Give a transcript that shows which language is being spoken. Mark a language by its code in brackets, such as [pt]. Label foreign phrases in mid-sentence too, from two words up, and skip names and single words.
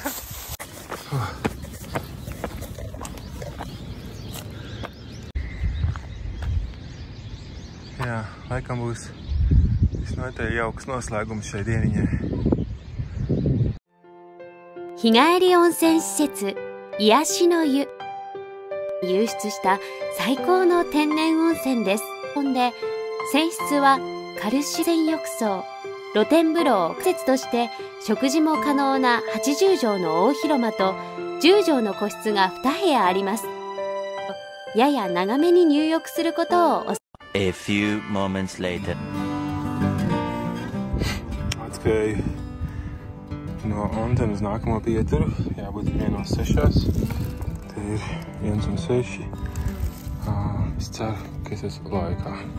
[lv] Jā, laikam būs visnotaļ jauks noslēgums šai dieniņai. [ja] 日帰り温泉施設癒しの湯。湧出した最高の天然温泉です。で、泉質はカルシウム浴槽、露天風呂を施設として食事も可能な80畳の大広間と10畳の個室が2部屋あります。やや長めに入浴することをお [en] A few moments later. [lv] Atspēju no Onsenas uz nākamo pieturu. Jābūt 1:06. Te ir 1:06. Es ceru, ka es esmu laikā.